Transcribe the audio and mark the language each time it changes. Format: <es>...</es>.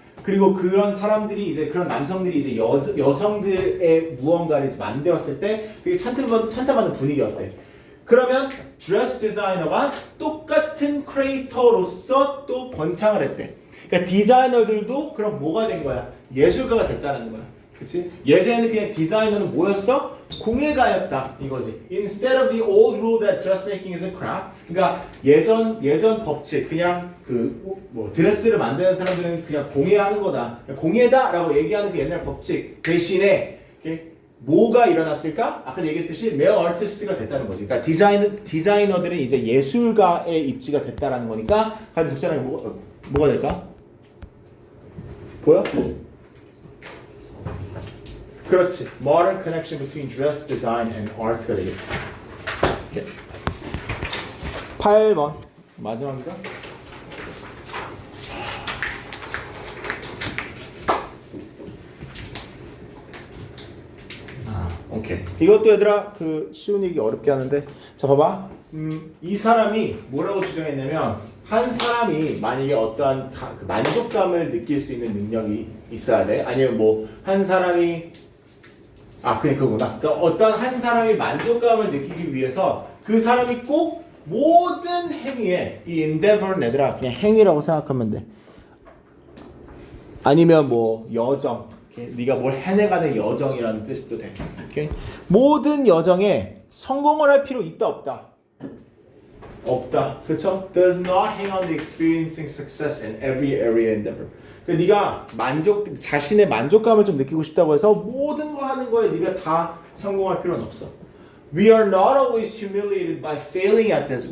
<ko>그리고 그런 사람들이 이제 그런 남성들이 이제 여성들의 무언가를 이제 만들었을 때 그게 찬탄받는 분위기였대. 그러면 드레스 디자이너가 똑같은 크리에이터로서 또 번창을 했대. 그러니까 디자이너들도 그럼 뭐가 된 거야? 예술가가 됐다는 거야. 그치? 예전에는 그냥 디자이너는 뭐였어? 공예가였다 이거지.</ko> <en>Instead of the old rule that dressmaking is a craft.</en> <ko>그러니까 예전 법칙 그냥 드레스를 만드는 사람들은 그냥 공예하는 거다. 공예다라고 얘기하는 그 옛날 법칙 대신에 뭐가 일어났을까? 아까 얘기했듯이 메일 아티스트가 됐다는 거지. 그러니까 디자이너들은 이제 예술가의 입지가 됐다라는 거니까 가장 적절하게 뭐가 될까? 보여? 그렇지.</ko> <en>Modern connection between dress design and art가</en> <ko>되겠지. 오케이. 8번 마지막이죠? 오케이. 이것도 얘들아 쉬운 얘기 어렵게 하는데 자 봐봐. 이 사람이 뭐라고 주장했냐면 한 사람이 만약에 어떠한 만족감을 느낄 수 있는 능력이 있어야 돼. 아니면 뭐 한 사람이 그냥 그거구나. 그러니까 어떤 한 사람이 만족감을 느끼기 위해서 그 사람이 꼭 모든 행위에 이 endeavor는 얘들아 그냥 행위라고 생각하면 돼. 아니면 뭐 여정. 네가 뭘 해내가는 여정이라는 뜻도 돼. 오케이? 모든 여정에 성공을 할 필요 있다 없다? 없다. 그렇죠?</ko> <en>Does not hang on the experiencing success in every area endeavor.</en> <ko>그러니까 네가 자신의 만족감을 좀 느끼고 싶다고 해서 모든 거 하는 거에 네가 다 성공할 필요는 없어.</ko> <en>We are not always humiliated by failing at this.</en>